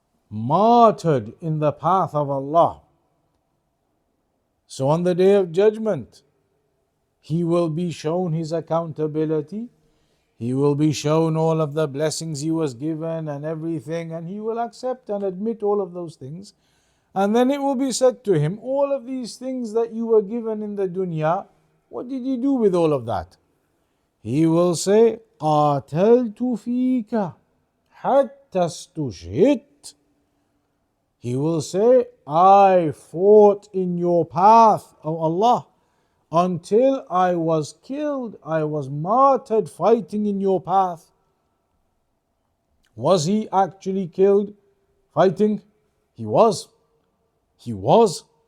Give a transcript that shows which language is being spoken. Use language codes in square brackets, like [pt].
[en] Martyred in the path of Allah. So on the day of judgment, he will be shown his accountability. He will be shown all of the blessings he was given and everything, and he will accept and admit all of those things. And then it will be said to him, all of these things that you were given in the dunya, what did you do with all of that? He will say, [ar] قَاتَلْتُ فِيكَ حَتَّى اسْتُشْهِدْتُ. [en] He will say, I fought in your path, O Allah, until I was killed, I was martyred fighting in your path. Was he actually killed fighting? He was. He was.